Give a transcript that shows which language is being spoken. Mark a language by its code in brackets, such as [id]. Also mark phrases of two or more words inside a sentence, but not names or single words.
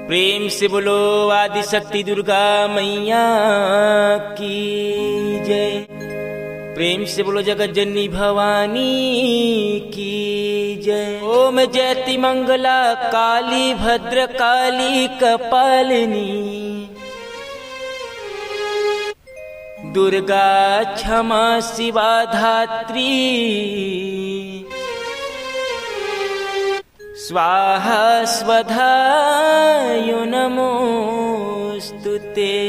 [hi] प्रेम से बोलो आदि शक्ति दुर्गा मैया की जय। प्रेम से बोलो जगत जननी भवानी की जय। [sa] ओम जयति मंगला काली भद्र काली कपालिनी दुर्गा क्षमा शिवा धात्री स्वाहा स्वधा यो नमोस्तुते।